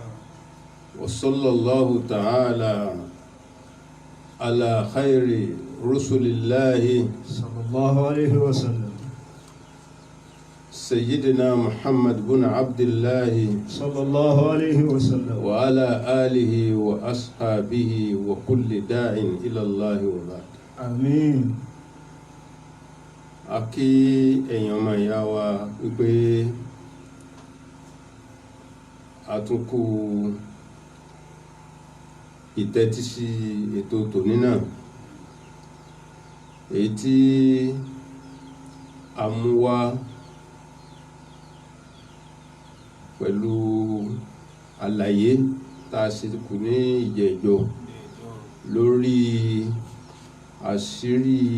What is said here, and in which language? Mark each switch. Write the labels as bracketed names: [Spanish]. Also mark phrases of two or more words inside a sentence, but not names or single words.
[Arabic] وصلى الله تعالى على خير رسل الله صلى الله عليه وسلم سيدنا محمد بن عبد الله صلى الله عليه وسلم وعلى آله وأصحابه وكل داع إلى الله وبعد آمين [Yoruba] akí èèyàn ọmọ ìyá wa wípé àtúnkù ìtẹ́tísí ètò tòní náà èyí tí a mú wá pẹ̀lú àlàyé tá a ṣe kù ní ìjẹ́jọ́ lórí àṣírí